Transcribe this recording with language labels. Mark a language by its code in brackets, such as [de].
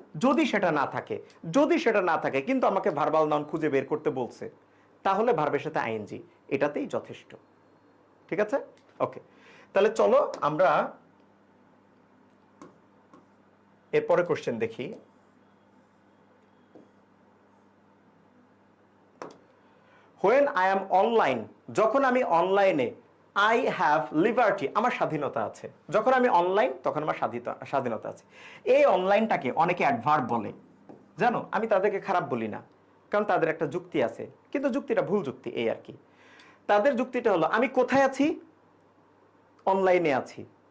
[bn] যদি সেটা না থাকে কিন্তু আমাকে ভার্বাল নাউন খুঁজে বের করতে বলছে, তাহলে ভার্বের সাথে আইএনজি, এটাতেই যথেষ্ট, ঠিক আছে? ওকে, তাহলে চলো আমরা এরপরে কোশ্চেন দেখি। [en] When I am online, [bn] যখন আমি অনলাইনে, [en] I have liberty, [bn] আমার স্বাধীনতা আছে। যখন আমি অনলাইন, তখন আমার স্বাধীনতা আছে। এই অনলাইনটাকে অনেকে অ্যাডভার্ব বলে, জানো, আমি তাদেরকে খারাপ বলি না, কারণ তাদের একটা যুক্তি আছে, কিন্তু যুক্তিটা ভুল যুক্তি, এই আর কি। তাদের যুক্তিটা হলো আমি কোথায় আছি, অনলাইনে আছি।